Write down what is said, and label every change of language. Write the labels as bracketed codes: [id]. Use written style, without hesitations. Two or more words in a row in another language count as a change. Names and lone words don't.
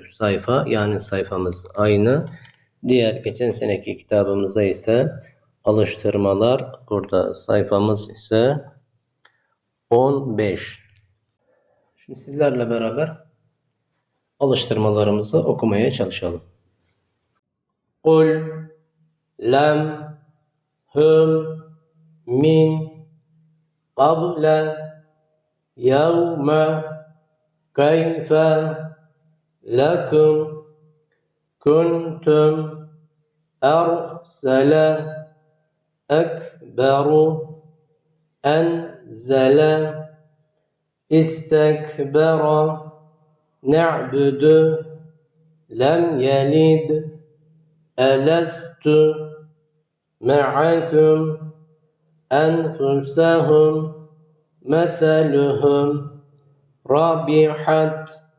[tr] sayfa, yani sayfamız aynı. Diğer geçen seneki kitabımızda ise alıştırmalar. Burada sayfamız ise 15. Şimdi sizlerle beraber alıştırmalarımızı okumaya çalışalım. [ar] قل لم هم من قبل يوم كيف لكم كنتم أرسل أكبر أنزل استكبر نعبد لم يلد ألست معكم أنفسهم مثلهم ربحت